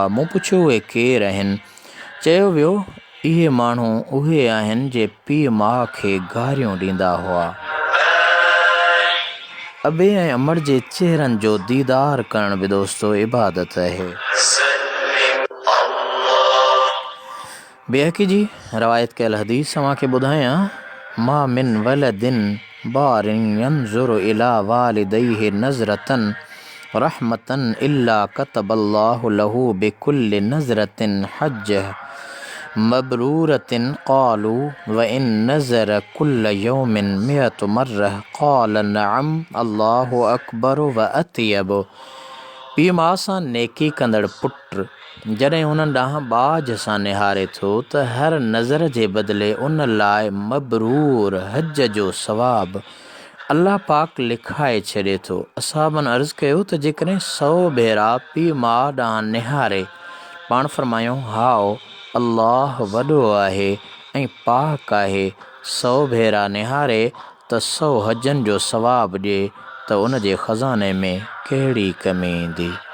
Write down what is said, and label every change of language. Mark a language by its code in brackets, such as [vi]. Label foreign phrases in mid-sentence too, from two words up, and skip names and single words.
[sd] मूं पुछियो, उहे केरु आहिनि? चयो वियो, इहे माण्हू उहे आहिनि जे पीउ माउ खे गारियूं ॾींदा हुआ। अबे ऐं अमड़ जे चेहरनि जो दीदार करण बि दोस्तो इबादत आहे। बेहक़ी जी रवायत कयल हदीस अव्हांखे ॿुधायां, [ar] ما من ولد بار ينظر إلى والديه نظرة رحمة إلا كتب الله له بكل نظرة حجة. مبرورة قالوا وإن نظر كل يوم مائة مرة قال نعم الله أكبر وأطيب. [sd] पीउ माउ सां नेकी कंदड़ पुट जॾहिं उन्हनि ॾांहुं बाज सां निहारे थो त हर नज़र जे बदिले उन लाइ मबरूर हज जो सवाबु अल्लाह पाक लिखाए छॾे थो। असहाबनि अर्ज़ु कयो त जेकॾहिं 100 भेरा पीउ माउ ॾांहुं निहारे पाण फरमायूं हाओ अल्लाह वॾो आहे ऐं पाक आहे, 100 भेरा निहारे त 100 हजनि जो सवाबु ॾिए त उन जे ख़ज़ाने में कहिड़ी कमी ईंदी।